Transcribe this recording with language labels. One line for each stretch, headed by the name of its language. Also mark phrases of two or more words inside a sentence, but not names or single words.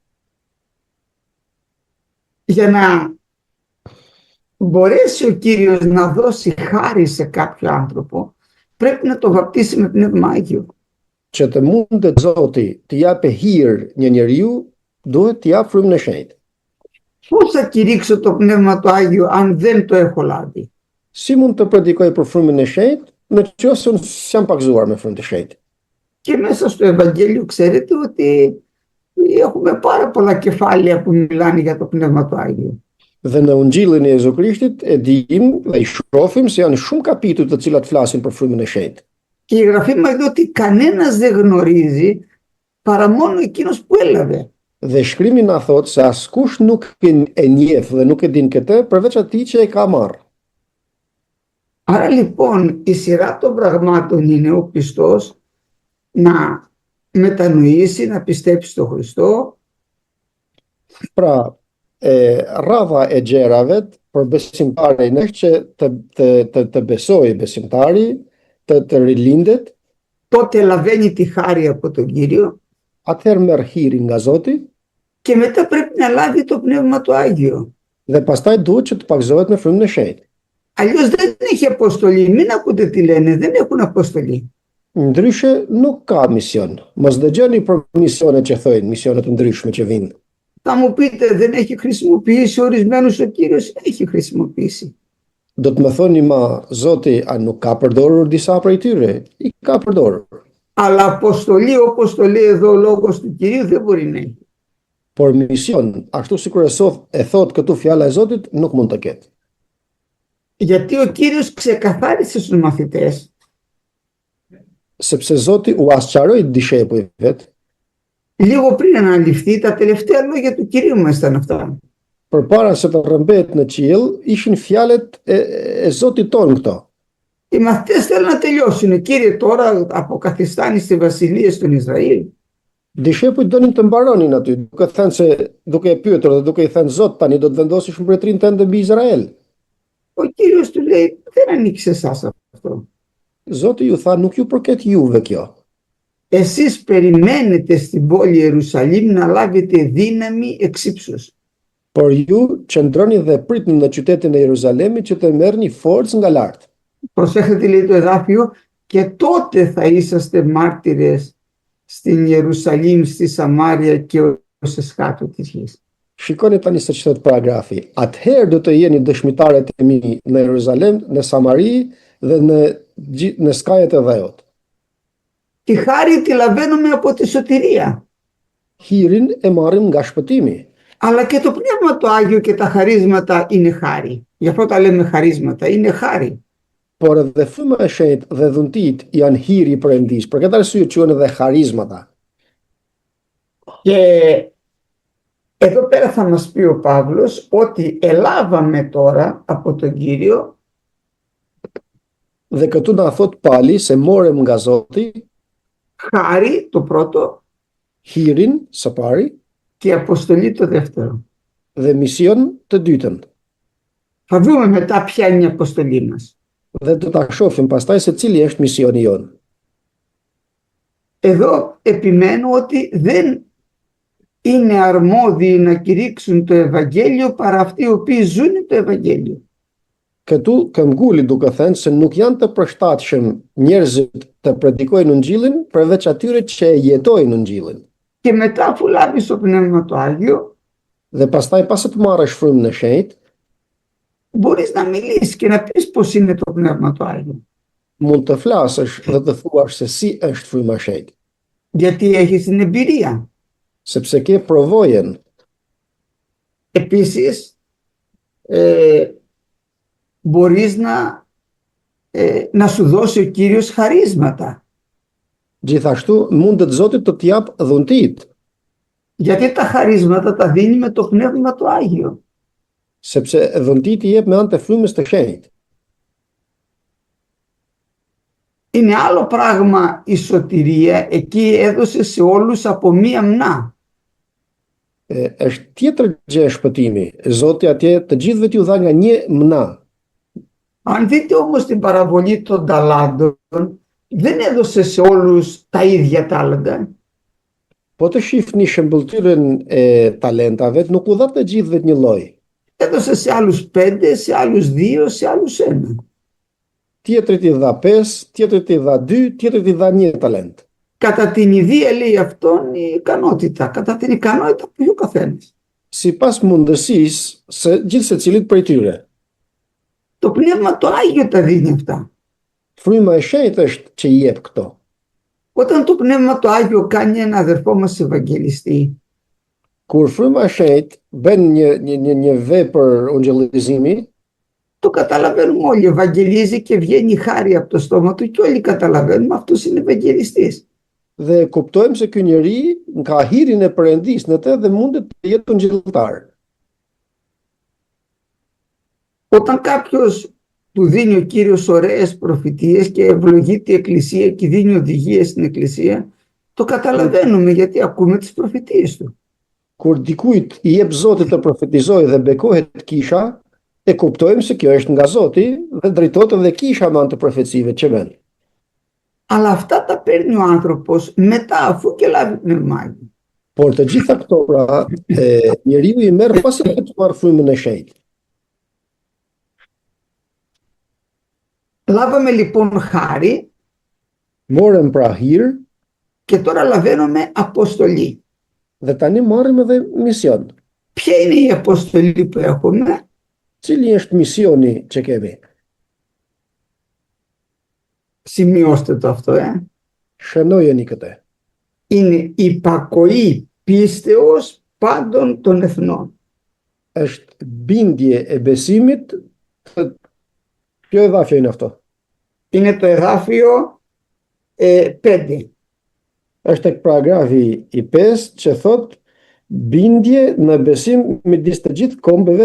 Greek: Για να μπορέσει ο Κύριος να δώσει χάρη σε κάποιο άνθρωπο, πρέπει να το βαπτίσει με Πνεύμα Άγιο.
Albanian: Që të mundet Zoti të japë hir një njeriu, duhet të jap frymën e shenjtë.
Greek: Πώς θα κηρύξω το Πνεύμα το Άγιο αν δεν το έχω λάβει?
Albanian: Si mund të predikoj për frymën e shenjtë, nëse unë s'jam pakzuar me frymën e shenjtë?
Greek: Και μέσα στο Ευαγγέλιο ξέρετε ότι έχουμε πάρα πολλά κεφάλαια που μιλάνε για το Πνεύμα το Άγιο.
Albanian: Dhe në Ungjillin e Jezu Krishtit e dim dhe i shohim se janë shumë kapitull të cilat flasin për frymën e shenjtë.
Greek: Και η Γραφή μας λέει ότι κανένας δεν γνωρίζει παρά μόνο εκείνος που έλαβε.
Albanian: Dhe shkrimi na thot se askush nuk e njeh dhe nuk e din këtë përveç atij që e ka marrë.
Greek: Άρα λοιπόν η σειρά των πραγμάτων είναι ο πιστός να μετανοήσει, να πιστέψει στον Χριστό.
Albanian: Pra, rradha e gjerave për besimtarin është që të besojë besimtari, të rilindet,
Greek: τότε λαβαίνει τη χάρη από τον Κύριο
Albanian: atëherë merr hirin nga Zoti
Greek: και μετά πρέπει να λάβει το Πνεύμα το Άγιο.
Albanian: dhe pastaj duhet që të pakzohet me frymën e shenjtë.
Greek: Αλλιώς δεν έχει αποστολή. Μην ακούτε τι λένε, δεν έχουν αποστολή.
Albanian: Ndryshe nuk ka mision. Mos dëgjoni për misionet që thojnë, misionet të ndryshme që vinë.
Greek: Θα μου πείτε, δεν έχει χρησιμοποιήσει ορισμένους ο Κύριος? Έχει χρησιμοποιήσει.
Albanian: Do të më thoni ma, Zoti a nuk ka përdorur disa prej tyre? I ka përdorur.
Greek: Αλλά αποστολή όπως το λέει εδώ ο λόγος του Κυρίου δεν μπορεί να έχει.
Albanian: Por mision, ashtu sikur e thot këtu fjala e Zotit, nuk mund të ketë.
Greek: Γιατί ο Κύριος ξεκαθάρισε στους μαθητές
Albanian: Sepse Zoti u asqaroi dishepujve vet,
Greek: λίγο πριν αναλυφθεί, τα τελευταία λόγια του Κυρίου μας ήταν αυτά.
Albanian: përpara se të rrëmbet në qiell, ishin fjalët e Zotit ton këto.
Greek: Οι μαθητές θέλουν να τελειώσουν. Κύριε, τώρα αποκαθιστάνει στη βασιλεία στον Ισραήλ.
Albanian: Dishepujt donin të mbaronin aty, duke thënë se duke e pyetur dhe duke i thënë Zot, tani do të vendosish mbretërinë tënde mbi Izrael.
Greek: Ο Κύριος του λέει, δεν ανήκει σε εσάς αυτό.
Albanian: Zoti ju tha, nuk ju përket juve kjo.
Greek: Εσείς περιμένετε στην πόλη Ιερουσαλήμ να λάβετε δύναμη εξ ύψους.
Albanian: Por ju qëndroni dhe pritni në qytetin e Jeruzalemit që të merrni forcë nga lart.
Greek: Προσέχετε, λέει το εδάφιο, και τότε θα είσαστε μάρτυρες στην Ιερουσαλήμ, στη Σαμάρια και ως εσχάτω της γης.
Albanian: Shikoni tani se ç'thot paragrafi. Atëherë do të jeni dëshmitarët e mi në Jeruzalem, në Samari dhe në skajet e dhëut.
Greek: Τη χάρη τη λαβαίνουμε από τη σωτηρία.
Albanian: Hirin e marrim nga shpëtimi.
Greek: Αλλά και το Πνεύμα το Άγιο και τα χαρίσματα είναι χάρη. Γι' αυτό τα λέμε χαρίσματα, είναι χάρη.
Albanian: Por edhe fryma e shenjtë dhe dhuntit janë hiri i Perëndis. Për këtë arsye quhen edhe harizmata.
Greek: Και εδώ πέρα θα μας πει ο Παύλος ότι ελάβαμε τώρα από τον Κύριο
Albanian: Dhe këtu na thot Pali se morëm nga Zoti
Greek: χάρη το πρώτο
Albanian: hirin së pari
Greek: και αποστολή το δεύτερο.
Albanian: dhe mision të dytën.
Greek: Θα δούμε μετά ποια είναι η αποστολή μας.
Albanian: Dhe do ta shohim pastaj se cili është misioni jon.
Greek: Εδώ επιμένω ότι δεν είναι αρμόδιοι να κηρύξουν το Ευαγγέλιο παρά αυτοί οι οποίοι ζουν το Ευαγγέλιο.
Albanian: Këtu këmbguli duke thënë se nuk janë të përshtatshëm njerëzit të predikojnë Ungjillin përveç atyre që e jetojnë Ungjillin.
Greek: Και μετά αφού λάβεις το Πνεύμα το Άγιο,
Albanian: Dhe pastaj pas të marrësh frymën e shenjtë,
Greek: μπορείς να μιλήσεις και να πεις πώς είναι το Πνεύμα το Άγιο.
Albanian: mund të flasësh dhe të thuash se si është fryma e shenjtë,
Greek: Γιατί έχεις την εμπειρία.
Albanian: sepse ke provojën.
Greek: Επίσης, μπορείς να σου δώσει ο Κύριος χαρίσματα.
Albanian: Gjithashtu mundet Zoti të të jap dhuntit,
Greek: Γιατί τα χαρίσματα τα δίνει με το Πνεύμα το Άγιο.
Albanian: sepse dhuntit i jep me anë të frymës të shenjtë.
Greek: Είναι άλλο πράγμα η σωτηρία, εκεί έδωσε σε όλους από μία μνά.
Albanian: Është tjetër gjë shpëtimi. Zoti atje të gjithëve t'ju dha nga një mna.
Greek: Αν δείτε όμως την παραβολή των ταλάντων, δεν έδωσε σε όλους τα ίδια τάλαντα.
Albanian: Po të shihni shëmbëltyrën e talentave, nuk u dha të gjithëve një lloj.
Greek: Έδωσε σε άλλους 5, σε άλλους 2, σε άλλους 1.
Albanian: Tjetrit i dha 5, tjetrit i dha 2, tjetrit i dha 1 talent.
Greek: Κατά την ιδέα, λέει αυτόν, η ικανότητα. Κατά την ικανότητα που έχει ο καθένας.
Albanian: Sipas mundësisë së gjithë secilit prej tyre.
Greek: Το Πνεύμα το Άγιο τα δίνει αυτά.
Albanian: Fryma e shenjtë është që i jep këto.
Greek: Όταν το Πνεύμα το Άγιο κάνει ένα αδερφό μας Ευαγγελιστή,
Albanian: Kur fryma e shenjtë bën një vepër ungjillizimi,
Greek: το καταλαβαίνουμε όλοι. Ευαγγελίζει και βγαίνει χάρη από το στόμα του και όλοι καταλαβαίνουμε αυτός είναι Ευαγγελιστής.
Albanian: dhe kuptojmë se ky njeri ka hirin e Perëndisë në të dhe mundet të jetë ungjilltar.
Greek: Όταν κάποιος του δίνει ο Κύριος ωραίες προφητείες και ευλογεί την Εκκλησία και δίνει οδηγίες στην Εκκλησία, το καταλαβαίνουμε γιατί ακούμε τις προφητείες του.
Albanian: Kur dikujt i jep Zoti të profetizojë dhe bekohet kisha, e kuptojmë se kjo është nga Zoti dhe drejtohet edhe kisha me anë të profecive që vën.
Greek: Αλλά αυτά τα παίρνει ο άνθρωπος μετά αφού και λάβει πνεύμα Άγιο.
Albanian: Por të gjitha këto pra njeriu i merr pasi të marrë frymën e shenjtë.
Greek: Λάβαμε λοιπόν χάρη
Albanian: Morëm pra hir
Greek: και τώρα λαβαίνουμε αποστολή.
Albanian: dhe tani marrim edhe mision.
Greek: Ποια είναι η αποστολή που έχουμε?
Albanian: Cili është misioni që kemi?
Greek: Σημειώστε το αυτό,
Albanian: Shënojeni këtë.
Greek: Είναι υπακοή πίστεως πάντων των εθνών.
Albanian: Është bindje e besimit të
Greek: Ποιο εδάφιο είναι αυτό? Είναι το εδάφιο 5.
Albanian: Është tek paragrafi i 5 që thot bindje në besim midis të gjithë kombeve.